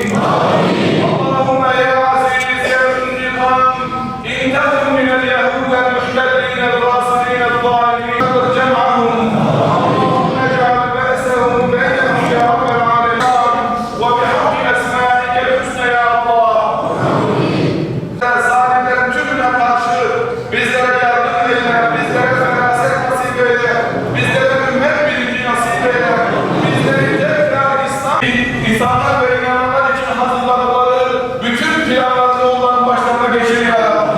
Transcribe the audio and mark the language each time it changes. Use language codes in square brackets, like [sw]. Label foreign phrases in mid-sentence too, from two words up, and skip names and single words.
[ar] اللهم يا عزيز يا ذو الانتقام انتقم من اليهود المحتلين الغاصبين الظالمين جمعهم. اللهم اجعل بأسهم بينهم يا رب العالمين وبحق أسمائك الحسنى يا الله. [tr] Zalimlerin tümüne karşı bizlere yardım eyle, bizlere feraset nasip eyle, bizlere ümmet bilinci nasip eyle, bizleri tekrar İslam'a ve inananlar için hazırladıkları bütün planlarını onların başlarına geçir ya Rabbi.